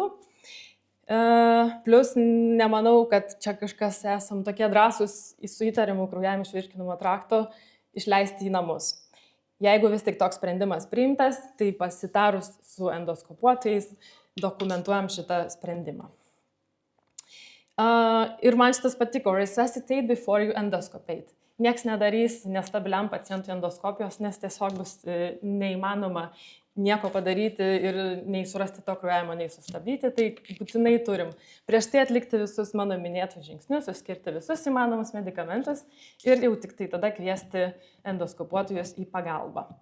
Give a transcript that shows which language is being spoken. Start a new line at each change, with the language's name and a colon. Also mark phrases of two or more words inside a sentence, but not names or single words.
Lithuanian: Plus, nemanau, kad čia kažkas esam tokie drąsūs su įtarimu kraujavimo iš virškinimo trakto išleisti į namus. Jeigu vis tik toks sprendimas priimtas, tai pasitarus su endoskopuotojais dokumentuojam šitą sprendimą. Ir man šitas patiko,
English: resuscitate before you endoscopate.
Lithuanian: Niekas nedarys nestabiliam pacientui endoskopijos, nes tiesiog bus neįmanoma nieko padaryti ir nei surasti to kraujavimo, nei sustabdyti, tai būtinai turim prieš tai atlikti visus mano minėtus žingsnius, skirti visus įmanomus medikamentus ir jau tik tai tada kviesti endoskopuotojus į pagalbą.